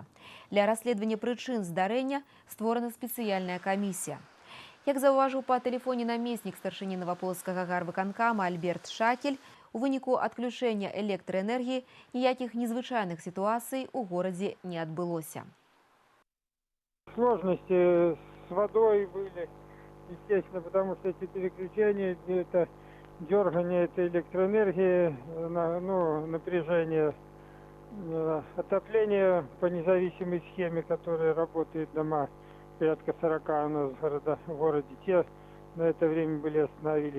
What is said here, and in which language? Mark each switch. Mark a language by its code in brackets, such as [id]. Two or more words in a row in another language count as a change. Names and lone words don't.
[be] Для расследавання прычын здарэння створана спецыяльная камісія. Як заўважыў па тэлефоне намеснік старшыні Новополоцкага гарвыканкама Альберт Шакель, у выніку адключэння электраэнергіі ніякіх незвычайных сітуацый у горадзе не адбылося. [ru] Сложности с водой были, естественно, потому что эти переключения, это дергание этой электроэнергии, напряжение, отопление по независимой схеме, которая работает дома, порядка 40 у нас в городе, те на это время были остановились.